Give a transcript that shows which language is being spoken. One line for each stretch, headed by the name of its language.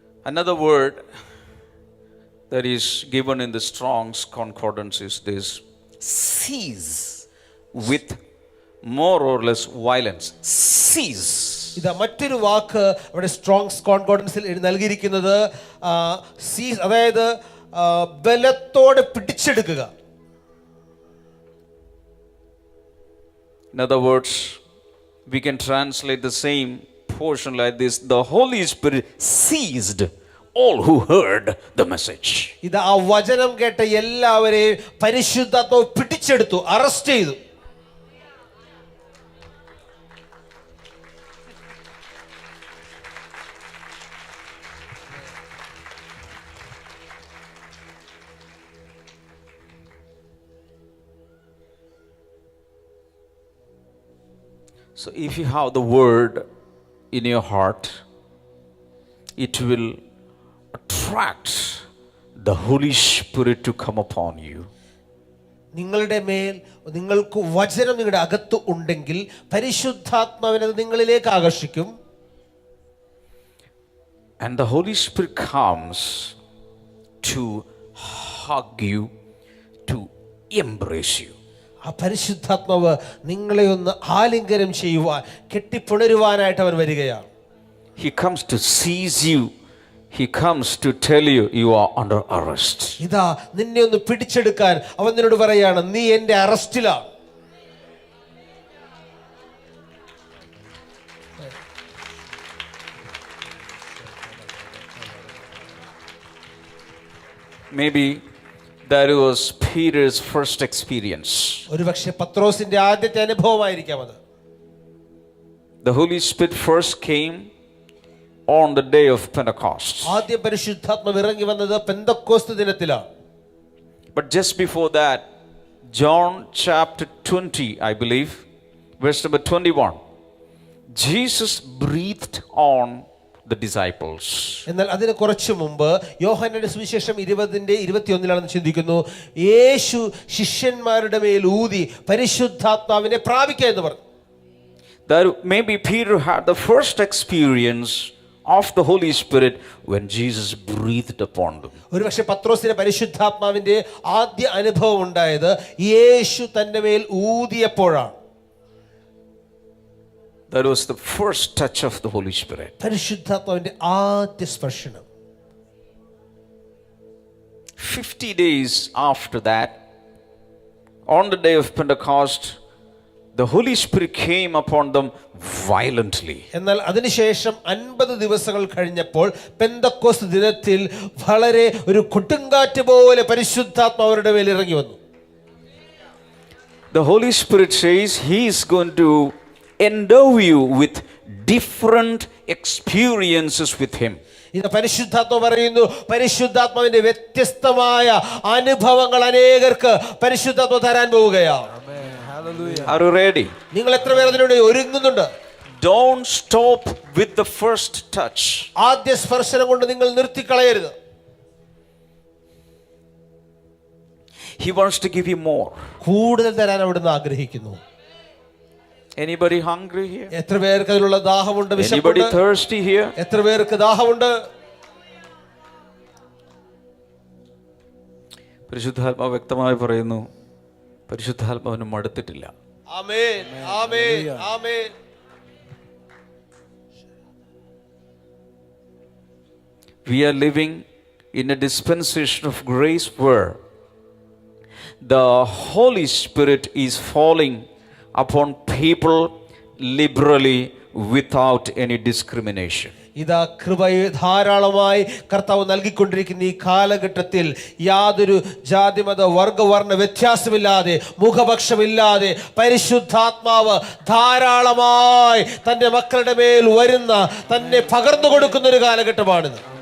English: Another word that is given in the Strong's Concordance is this: seize with more or less violence. Seize.
Malayalam: ഇതാ മറ്റൊരു വാക്ക് അവിടെ സ്ട്രോങ്സ് കോൺകോർഡൻസിൽ നൽകിയിരിക്കുന്നത് സീസ്, അതായത് ബലത്തോടെ പിടിച്ചെടുക്കുക.
English: In other words, we can translate the same portion like this: the Holy Spirit seized all who heard the message.
Malayalam: ഇത് ആ വചനം കേട്ട എല്ലാവരെയും പരിശുദ്ധാത്മാവ് പിടിച്ചെടുത്തു, അറസ്റ്റ് ചെയ്തു.
English: So if you have the word in your heart, it will attract the Holy Spirit to come upon you.
Malayalam: നിങ്ങളുടെ മേൽ നിങ്ങൾക്ക് വചനം നിങ്ങളുടെ അകത്ത് ഉണ്ടെങ്കിൽ പരിശുദ്ധാത്മാവിനെ അത് നിങ്ങളിലേക്ക് ആകർഷിക്കും.
English: And the Holy Spirit comes to hug you, to embrace you.
Malayalam: ആ പരിശുദ്ധാത്മാവ് നിങ്ങളെ ഒന്ന് ആലിംഗനം ചെയ്യുവാൻ, കെട്ടിപ്പുണരുവാനായിട്ട് അവൻ വരികയാണ്.
English: He comes to seize you. He comes to tell you you are under arrest.
Malayalam: ഇതാ നിന്നെ ഒന്ന് പിടിച്ചെടുക്കാൻ അവൻ നിന്നോട് പറയാണ്, നീ എന്റെ അറസ്റ്റിലാണ്.
English: Maybe that was Peter's first experience.
Malayalam: ഒരുപക്ഷെ പത്രോസിന്റെ ആദ്യത്തെ അനുഭവമായിരിക്കാം അത്.
English: The Holy Spirit first came on the day of Pentecost.
Malayalam: ആദ്യം പരിശുദ്ധാത്മാവ് ഇറങ്ങി വന്നത് പെന്തക്കോസ്ത് ദിനത്തിലാണ്.
English: But just before that, John chapter 20, I believe, verse number 21, Jesus breathed on the disciples.
Malayalam: എന്നാൽ അതിന് കുറച്ചു മുമ്പ് യോഹന്നാന്റെ സുവിശേഷം 20:21 ചിന്തിക്കുന്നു, യേശു ശിഷ്യന്മാരുടെ മേൽ ഊതി പരിശുദ്ധാത്മാവിനെ പ്രാപിക്കുക എന്ന് പറഞ്ഞു.
English: That maybe Peter had the first experience of the Holy Spirit when Jesus breathed upon them.
Malayalam: ഒരുപക്ഷെ പത്രോസിന് പരിശുദ്ധാത്മാവിന്റെ ആദ്യ അനുഭവം ഉണ്ടായത് യേശു തന്റെ മേൽ ഊതിയപ്പോഴാണ്.
English: That was the first touch of the Holy Spirit.
Malayalam: പരിശുദ്ധാത്മാവിന്റെ ആദ്യ സ്പർശനം.
English: 50 days after that, on the day of Pentecost, the Holy Spirit came upon them violently.
Malayalam: എന്നാൽ അതിനുശേഷം 50 ദിവസങ്ങൾ കഴിഞ്ഞപ്പോൾ പെന്തക്കോസ്ത് ദിനത്തിൽ വളരെ ഒരു കൊടുങ്കാറ്റ് പോലെ പരിശുദ്ധാത്മാവ് അവരുടെ മേൽ ഇറങ്ങി വന്നു.
English: The Holy Spirit says He is going to endow you with different experiences with Him.
Malayalam: ഇത് പരിശുദ്ധാത്മാവ് പറയുന്നു, പരിശുദ്ധാത്മാവിന്റെ വ്യത്യസ്തമായ അനുഭവങ്ങൾ അനേകർക്ക് പരിശുദ്ധാത്മാവ് തരാൻ പോവുകയാണ്.
English: Are you ready?
Malayalam: നിങ്ങൾ എത്ര പേർ അതിനോട് ഒരുങ്ങുന്നുണ്ട്?
English: Don't stop with the first touch.
Malayalam: ആദ്യ സ്പർശനം കൊണ്ട് നിങ്ങൾ നിർത്തിക്കളയരുത്.
English: He wants to give you more.
Malayalam: കൂടുതൽ തരാൻ അവിടുന്ന് ആഗ്രഹിക്കുന്നു.
English: Anybody hungry here?
Malayalam: എത്ര പേർക്ക് അതിലുള്ള ദാഹമുണ്ട്,
English: Anybody
Malayalam: വിശപ്പുണ്ട്?
English: thirsty here?
Malayalam: എത്ര പേർക്ക് ദാഹമുണ്ട്? പരിശുദ്ധാത്മാവ് വ്യക്തമായി പറയുന്നു, പരിശുദ്ധാത്മാവിന് മടുത്തിട്ടില്ല. ആമേൻ, ആമേൻ, ആമേൻ.
English: We are living in a dispensation of grace where the Holy Spirit is falling upon people liberally without any discrimination.
Malayalam: ഇതാ കൃപയെ ധാരാളമായി കർത്താവ് നൽകിക്കൊണ്ടിരിക്കുന്ന ഈ കാലഘട്ടത്തിൽ യാതൊരു ജാതിമത വർഗവർണ്ണ വ്യത്യാസമില്ലാതെ, മുഖപക്ഷമില്ലാതെ പരിശുദ്ധാത്മാവ് ധാരാളമായി തന്റെ മക്കളുടെ മേൽ വരുന്ന, തന്നെ പകർന്നു കൊടുക്കുന്ന ഒരു കാലഘട്ടമാണിത്.